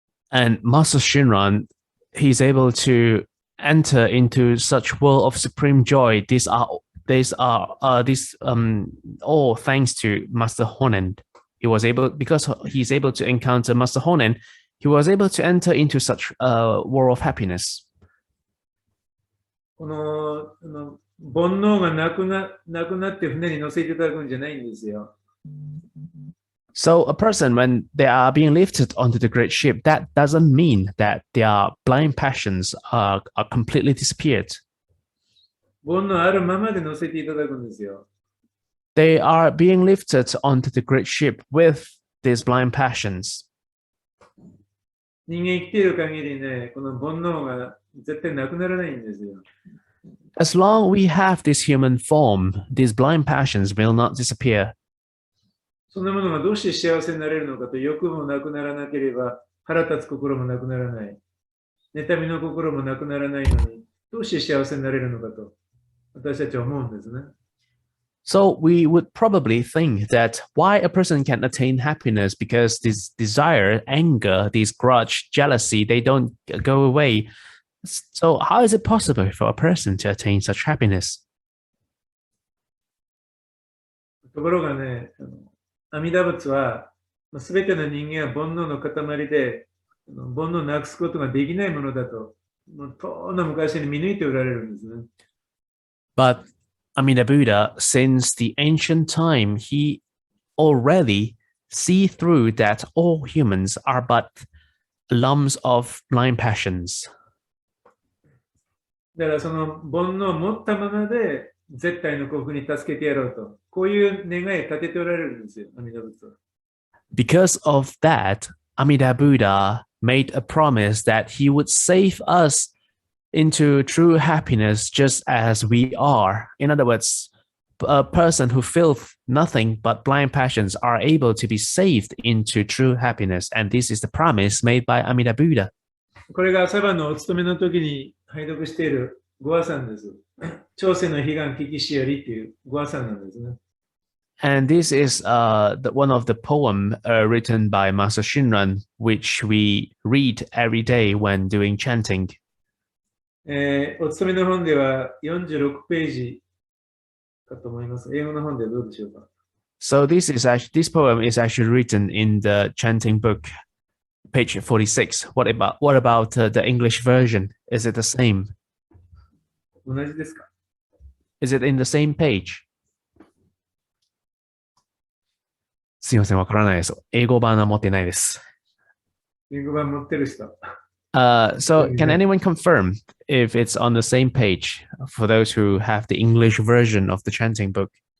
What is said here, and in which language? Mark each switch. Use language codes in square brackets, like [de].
[en] And Master Shinran, he's able to enter into such world of supreme joy. These are all thanks to Master Honen. Because he's able to encounter Master Honen, he was able to enter into such a world of happiness. [ja] この煩悩がなくなって船に乗せていただくんじゃないんですよ。 [en] So a person, when they are being lifted onto the great ship, that doesn't mean that their blind passions are completely disappeared. [ja] 煩悩あるままで乗せていただくんですよ。 [en] They are being lifted onto the great ship with these blind passions. [ja] 人間生きている限りね、この煩悩が絶対なくならないんですよ。 [en] As long we have this human form, these blind passions will not disappear. [ja] そんなものがどうして幸せになれるのかと、欲もなくならなければ腹立つ心もなくならない。妬みの心もなくならないのに、どうして幸せになれるのかと私たちは思うんですね。 [en] So we would probably think that why a person can attain happiness, because this desire, anger, this grudge, jealousy, they don't go away. So how is it possible for a person to attain such happiness? [ja] ところがね、阿弥陀仏は、すべての人間は煩悩の塊で、煩悩をなくすことができないものだと、遠の昔に見抜いておられるんですね。 [en] But Amida Buddha, since the ancient time, he already see through that all humans are but lumps of blind passions. [ja] だからその煩悩を持ったままで絶対の幸福に助けてやろうと、こういう願いを立てておられるんですよ、阿弥陀仏は。 [en] Because of that, Amida Buddha made a promise that he would save us into true happiness just as we are. In other words, a person who feel nothing but blind passions are able to be saved into true happiness. And this is the promise made by Amida Buddha. [ja] これが朝晩のお勤めの時に拝読しているご和算です。朝鮮の悲願聞きしよりっていうご和算なんですね。 [en] And this is one of the poem written by Master Shinran, which we read every day when doing chanting. [ja] お勤めの本では46ページかと思います。英語の本ではどうでしょうか。 [en] So this poem is actually written in the chanting book, page 46. What about the English version? Is it the same? [ja] 同じですか？ [en] Is it in the same page? [ja] すいません、わからないです。英語版は持ってないです。英語版持ってる人。 [en] So can anyone confirm if it's on the same page for those who have the English version of the chanting book?